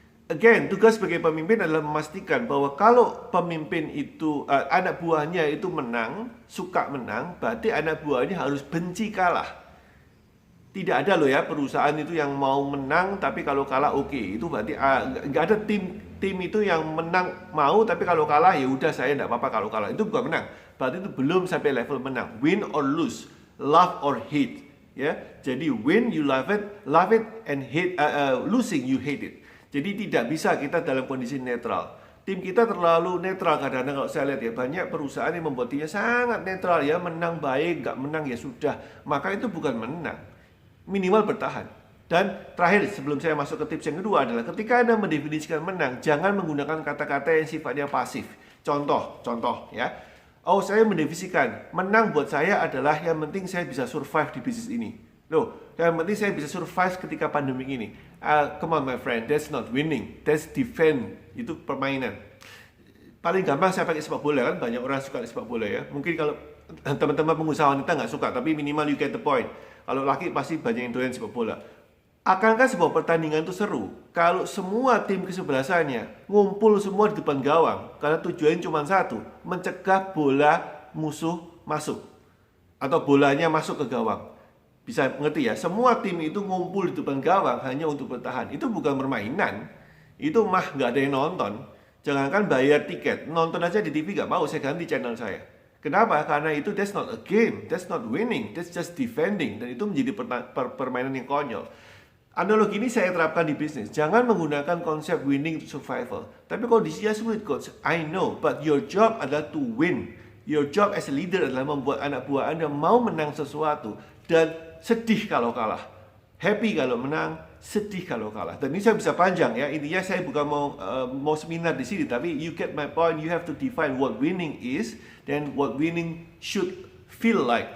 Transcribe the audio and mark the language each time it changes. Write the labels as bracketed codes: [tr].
[en] Again, [id] tugas sebagai pemimpin adalah memastikan bahwa kalau pemimpin itu anak buahnya itu menang, suka menang, berarti anak buahnya harus benci kalah. Tidak ada loh ya perusahaan itu yang mau menang tapi kalau kalah oke. Itu berarti nggak ada tim itu yang menang mau tapi kalau kalah ya udah saya nggak apa-apa kalau kalah. Itu bukan menang. Berarti itu belum sampai level menang. [en] Win or lose, love or hate. [id] Ya, jadi [en] win you love it and hate losing you hate it. [id] Jadi tidak bisa kita dalam kondisi netral. Tim kita terlalu netral kadang-kadang kalau saya lihat ya banyak perusahaan yang membuat timnya sangat netral ya, menang baik, nggak menang ya sudah. Maka itu bukan menang. Minimal bertahan. Dan terakhir sebelum saya masuk ke tips yang kedua adalah ketika Anda mendefinisikan menang, jangan menggunakan kata-kata yang sifatnya pasif. Contoh ya. Oh, saya mendefinisikan menang buat saya adalah yang penting saya bisa survive di bisnis ini. Loh, yang penting saya bisa survive ketika pandemi ini. [en] Come on my friend, that's not winning, that's defend. [id] Itu permainan. Paling gampang saya pakai sepak bola kan, banyak orang suka sepak bola ya. Mungkin kalau teman-teman pengusaha wanita nggak suka, tapi minimal [en] you get the point. [id] Kalau laki pasti banyak yang doyan sepak bola. Akankah sebuah pertandingan itu seru kalau semua tim kesebelasannya ngumpul semua di depan gawang karena tujuannya cuma satu, mencegah bola musuh masuk atau bolanya masuk ke gawang. Bisa mengerti ya? Semua tim itu ngumpul di depan gawang hanya untuk bertahan. Itu bukan permainan. Itu mah nggak ada yang nonton. Jangankan bayar tiket, nonton aja di TV nggak mau, saya ganti channel saya. Kenapa? Karena itu [en] that's not a game, that's not winning, that's just defending. [id] Dan itu menjadi permainan yang konyol. Analogi ini saya terapkan di bisnis. Jangan menggunakan konsep [en] winning to survival. [id] Tapi kondisinya sulit coach, [en] I know, but your job [id] adalah [en] to win. Your job as a leader [id] adalah membuat anak buah Anda mau menang sesuatu dan sedih kalau kalah. [en] Happy [id] kalau menang, sedih kalau kalah. Dan ini saya bisa panjang ya. Intinya saya bukan mau seminar di sini, tapi [en] you get my point. You have to define what winning is [id] dan [en] what winning should feel like.